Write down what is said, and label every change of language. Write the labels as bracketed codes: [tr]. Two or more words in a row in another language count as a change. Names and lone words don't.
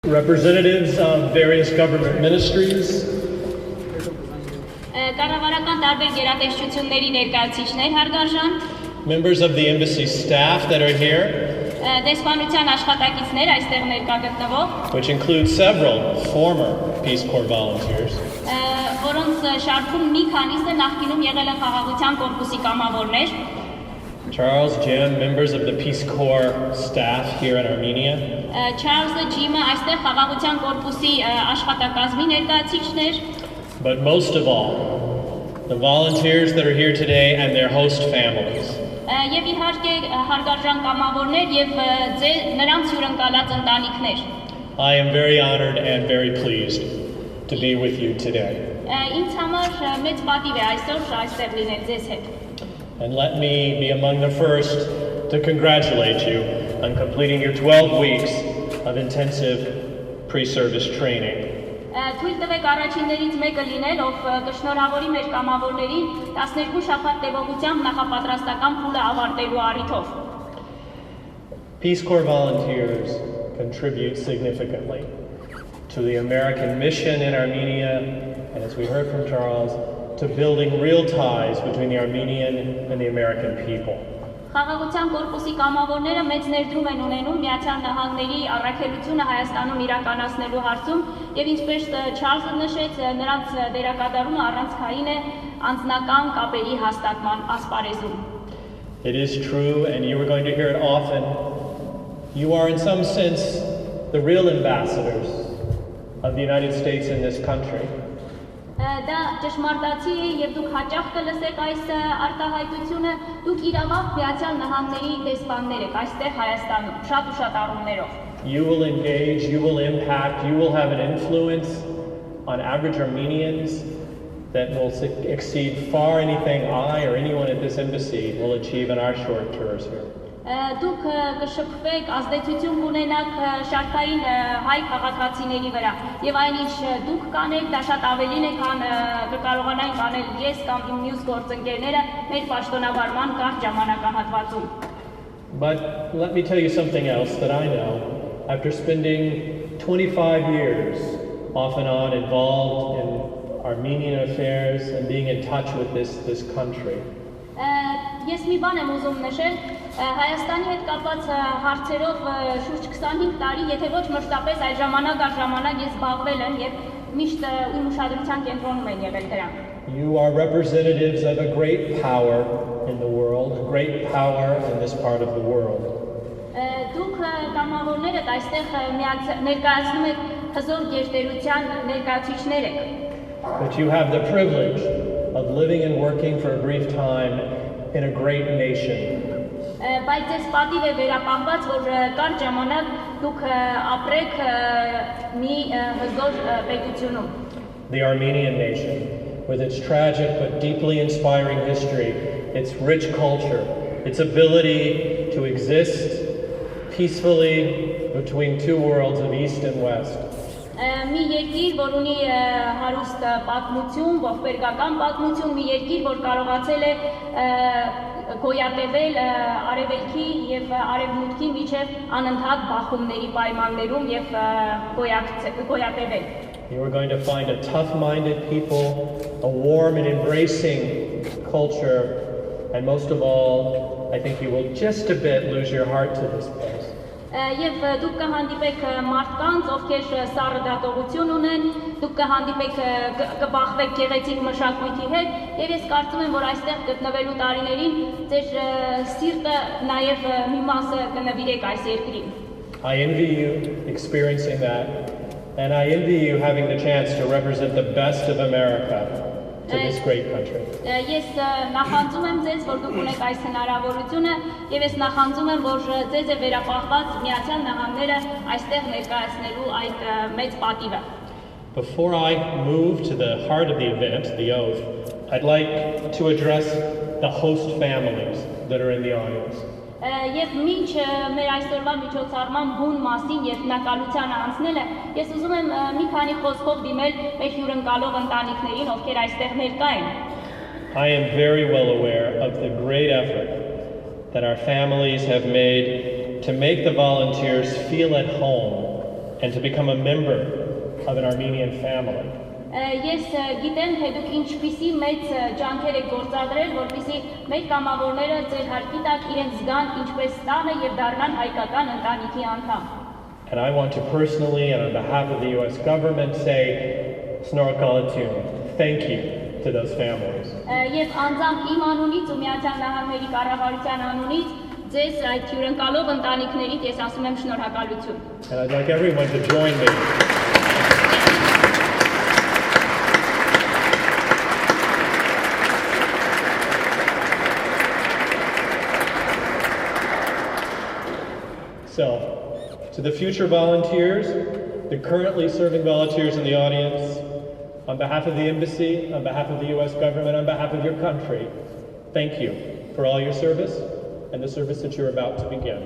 [en] Representatives of various government ministries, [hy] Կառավարական տարբեր գերատեսչությունների ներկայացուցիչներ հարգարժան, [en] members of the embassy staff that are here, [hy] դեսպանության աշխատակիցներ այստեղ ներկա գտնվող, [en] which include several former Peace Corps volunteers, [hy] որոնց շարքում մի քանիսը նախկինում եղել են խաղաղության կորպուսի կամավորներ, [en] Charles, Jim, members of the Peace Corps staff here in Armenia, [hy] Չարլզը, Ջիմը այստեղ խաղաղության կորպուսի աշխատակազմի ներկայացուցիչներ, [en] but most of all, the volunteers that are here today and their host families. [hy] Եվ իհարկե հարգարժան կամավորներ եւ նրանց հյուրընկալած ընտանիքներ։ [en] I am very honored and very pleased to be with you today. [hy] Ինձ համար մեծ պատիվ է այսօր այստեղ լինել ձեզ հետ։ [en] And let me be among the first to congratulate you on completing your 12 weeks of intensive pre-service training. [hy] Թույլ տվեք առաջիններից մեկը լինել, ով կշնորհավորի մեր կամավորներին 12 շաբաթ տևողությամբ նախապատրաստական փուլը ավարտելու առիթով։ [en] Peace Corps volunteers contribute significantly to the American mission in Armenia, and as we heard from Charles, to building real ties between the Armenian and the American people. [hy] Խաղաղության կորպուսի կամավորները մեծ ներդրում են ունենում Միացյալ Նահանգների առաքելությունը Հայաստանում իրականացնելու հարցում եւ ինչպես Չարլզը նշեց, նրանց դերակատարումը առանցքային է անձնական կապերի հաստատման ասպարեզում։ [en] It is true, and you are going to hear it often. You are in some sense the real ambassadors of the United States in this country. [hy] Դա ճշմարտացի է եւ դուք հաճախ կլսեք այս արտահայտությունը, դուք իրավամբ Միացյալ Նահանգների դեսպաններ եք այստեղ Հայաստանում, շատ ու շատ առումներով։ [en] You will engage, you will impact, you will have an influence on average Armenians that will exceed far anything I or anyone at this embassy will achieve in our short tours here. [hy] Դուք կշփվեք, ազդեցություն կունենաք շարքային հայ քաղաքացիների վրա եւ այնինչ դուք կանեք, դա շատ ավելին է, քան կկարողանային անել ես կամ իմ մյուս գործընկերները մեր պաշտոնավարման կարճ ժամանակահատվածում։ [en] But let me tell you something else that I know. After spending 25 years off and on involved in Armenian affairs and being in touch with this country, [hy] Ես մի բան եմ ուզում նշել, Հայաստանի հետ կապված հարցերով շուրջ 25 տարի, եթե ոչ մշտապես այլ ժամանակ առ ժամանակ ես զբաղվել եմ եւ միշտ իմ ուշադրության կենտրոնում են եղել դրան։ [en] You are representatives of a great power in the world, a great power in this part of the world. [hy] Դուք կամավորներդ այստեղ ներկայացնում եք հզոր գերտերության ներկայացուցիչներ եք։ [en] But you have the privilege of living and working for a brief time in a great nation. [hy] Բայց ձեզ պատիվ է վերապահված, որ կարճ ժամանակ դուք ապրեք մի հզոր պետությունում։ [en] The Armenian nation, with its tragic but deeply inspiring history, its rich culture, its ability to exist peacefully between two worlds of East and West. [hy] Մի երկիր, որ ունի հարուստ պատմություն, ողբերգական պատմություն, մի երկիր, որ կարողացել է գոյատևել արևելքի եւ արևմուտքի միջև անընդհատ բախումների պայմաններում եւ գոյատևել։ [en] You are going to find a tough-minded people, a warm and embracing culture, and most of all, I think you will just a bit lose your heart to this place. [hy] Եվ դուք կհանդիպեք մարդկանց, ովքեր սառը դատողություն ունեն, դուք կհանդիպեք, կբախվեք գեղեցիկ մշակույթի հետ, եւ ես կարծում եմ, որ այստեղ գտնվելու տարիներին ձեր սիրտը նաեւ մի մասը կնվիրեք այս երկրին։ [en] I envy you experiencing that, and I envy you having the chance to represent the best of America to this great country. [hy] Ես նախանձում եմ ձեզ, որ դուք ունեք այս հնարավորությունը, եւ ես նախանձում եմ, որ ձեզ է վերապահված Միացյալ Նահանգները այստեղ ներկայացնելու այդ մեծ պատիվը։ [en] Before I move to the heart of the event, the oath, I'd like to address the host families that are in the audience. [hy] Եվ մինչ մեր այսօրվա միջոցառման բուն մասին եւ հնակալությանը անցնելը, ես ուզում եմ մի քանի խոսքով դիմել մեր հյուրընկալող ընտանիքներին, ովքեր այստեղ ներկա են։ [en] I am very well aware of the great effort that our families have made to make the volunteers feel at home and to become a member of an Armenian family. [hy] Ես գիտեմ, թե դուք ինչպիսի մեծ ջանքեր եք գործադրել, որպեսզի մեր կամավորները ձեր հարկի տակ իրենց զգան ինչպես տանը եւ դառնան հայկական ընտանիքի անդամ։ [en] And I want to personally and on behalf of the US government say, Snorakalatun, thank you to those families. [hy] Եվ անձամբ իմ անունից ու Միացյալ Նահանգների կառավարության անունից ձեզ այդ հյուրընկալող ընտանիքներից ես ասում եմ շնորհակալություն։ [en] And I'd like everyone to join me. So, to the future volunteers, the currently serving volunteers in the audience, on behalf of the embassy, on behalf of the US government, on behalf of your country, thank you for all your service and the service that you're about to begin.